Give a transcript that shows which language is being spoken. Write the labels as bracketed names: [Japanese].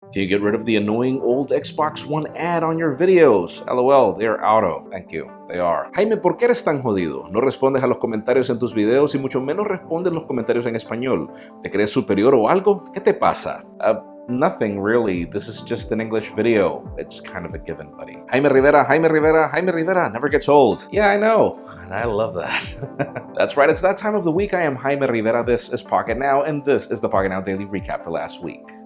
[English] Can you get rid of the annoying old Xbox One ad on your videos? LOL, they're auto. Thank you. They are. [Spanish] Jaime, ¿por qué eres tan jodido? No respondes a los comentarios en tus videos y mucho menos respondes los comentarios en español. ¿Te crees superior o algo? ¿Qué te pasa? [English] Nothing really. This is just an English video. It's kind of a given, buddy. Jaime Rivera, Jaime Rivera, Jaime Rivera never gets old. Yeah, I know. And I love that. That's right. It's that time of the week. I am Jaime Rivera. This is Pocketnow, and this is the Pocketnow Daily Recap for last week.